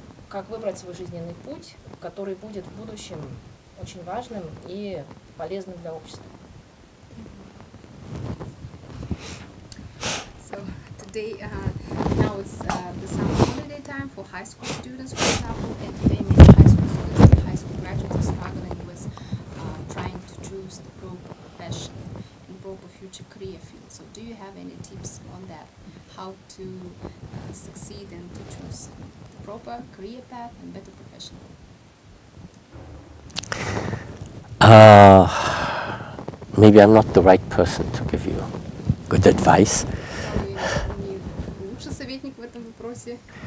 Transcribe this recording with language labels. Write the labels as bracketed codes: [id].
[ru] Как выбрать свой жизненный путь, который будет в будущем очень важным и полезным для общества? [en] So today, now it's the summer holiday time for high school students, for example, and today many high school students and high school graduates are struggling with trying to choose the proper profession and proper future career field. So do you have any tips on that? How to succeed and to choose the proper career path and better profession? Maybe I'm not the right person to give you good advice. [ru] Не лучший советник в этом вопросе.